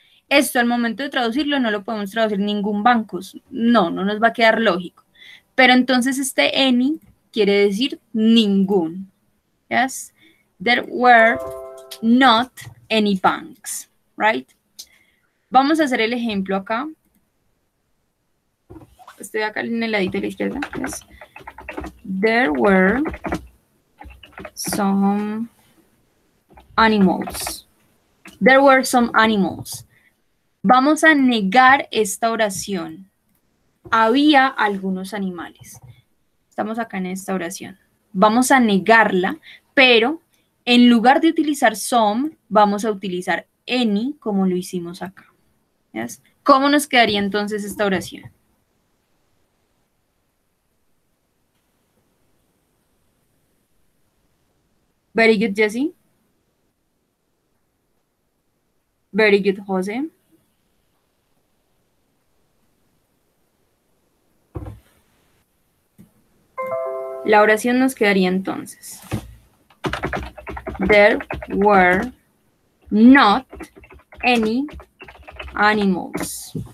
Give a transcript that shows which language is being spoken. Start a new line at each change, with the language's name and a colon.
Spanish: Esto al momento de traducirlo no lo podemos traducir ningún banco. No nos va a quedar lógico. Pero entonces este any quiere decir ningún.
English: Yes? There were not any banks. Right?
Spanish: Vamos a hacer el ejemplo acá. Estoy acá en el ladito de la izquierda.
English: Yes. There were some animals. There were some animals.
Spanish: Vamos a negar esta oración. Había algunos animales. Estamos acá en esta oración. Vamos a negarla, pero en lugar de utilizar some, vamos a utilizar any como lo hicimos acá.
English: ¿Yes?
Spanish: ¿Cómo nos quedaría entonces esta oración?
English: Very good, Jessie. Very good, Jose.
Spanish: La oración nos quedaría entonces.
English: There were not any animals.